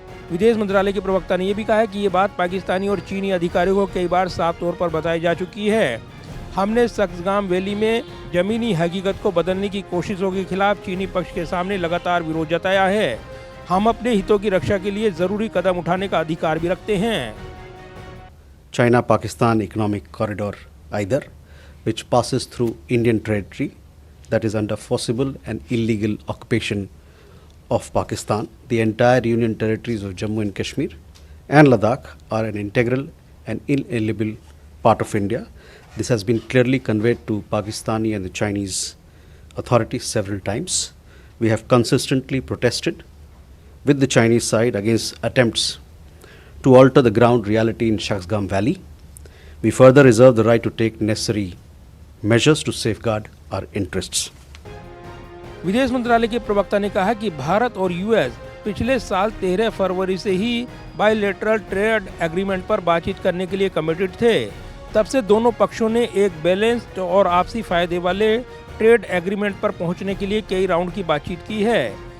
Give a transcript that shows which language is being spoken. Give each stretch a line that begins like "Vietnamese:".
Hindi: विदेश मंत्रालय के प्रवक्ता ने यह भी कहा है कि ये बात पाकिस्तानी और चीनी अधिकारियों को कई बार साफ तौर पर बताई जा चुकी है। हमने सक्सगाम वैली में जमीनी हकीकत को बदलने की कोशिशों के खिलाफ चीनी पक्ष के सामने लगातार विरोध जताया है। हम अपने हितों की रक्षा के लिए जरूरी कदम उठाने का अधिकार भी रखते हैं।
English: China Pakistan economic corridor either, which passes through Indian territory that is under forcible and illegal occupation of Pakistan. The entire union territories of Jammu and Kashmir and Ladakh are an integral and inalienable part of India. This has been clearly conveyed to Pakistani and the Chinese authorities several times. We have consistently protested with the Chinese side against attempts to alter the ground reality in Shaksgam Valley. We further reserve the right to take necessary measures to safeguard our interests.
Hindi: विदेश मंत्रालय के प्रवक्ता ने कहा कि भारत और US पिछले साल 13 फरवरी से ही बायलैटरल ट्रेड एग्रीमेंट पर बातचीत करने के लिए कमिटेड थे। तब से दोनों पक्षों ने एक बैलेंस्ड और आपसी फायदे वाले ट्रेड एग्रीमेंट पर पहुंचने के लिए कई राउंड की बातचीत की है।